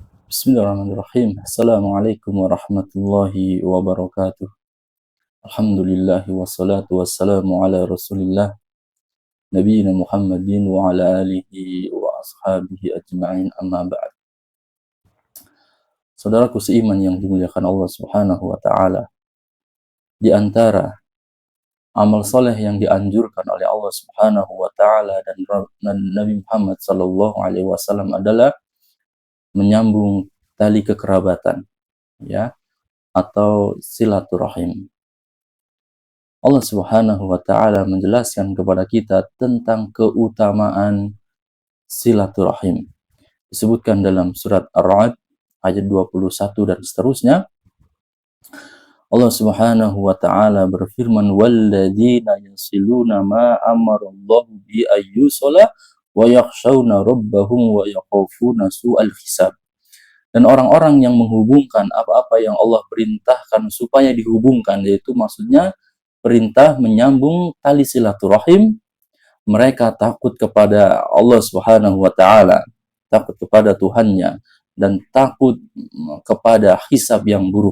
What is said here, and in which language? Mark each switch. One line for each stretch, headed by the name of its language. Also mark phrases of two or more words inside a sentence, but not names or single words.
Arabic: بسم الله الرحمن الرحيم. السلام عليكم ورحمة الله وبركاته. الحمد لله والصلاة والسلام على رسول الله نبينا محمد وعلى آله وأصحابه أجمعين، أما بعد.
Indonesian: Saudaraku seiman yang dimuliakan Allah
Arabic: سبحانه وتعالى,
Indonesian: di antara amal soleh yang dianjurkan oleh Allah
Arabic: سبحانه وتعالى
Indonesian: dan Nabi Muhammad
Arabic: صلى الله عليه وسلم
Indonesian: adalah menyambung tali kekerabatan, ya, atau silaturahim. Allah
Arabic: سبحانه وتعالى
Indonesian: menjelaskan kepada kita tentang keutamaan silaturahim. Disebutkan dalam surat Ar-Ra'd ayat 21 dan seterusnya.
Arabic: الله سبحانه وتعالى berfirman، "والذين يصلون ما أمر الله به أن يوصل ويخشون ربهم ويخافون سوء الحساب."
Indonesian: Dan orang-orang yang menghubungkan apa-apa yang Allah perintahkan supaya dihubungkan, yaitu maksudnya perintah menyambung tali silaturahim, mereka takut kepada Allah
Arabic: سبحانه وتعالى,
Indonesian: takut kepada Tuhannya, dan takut kepada hisab yang buruk.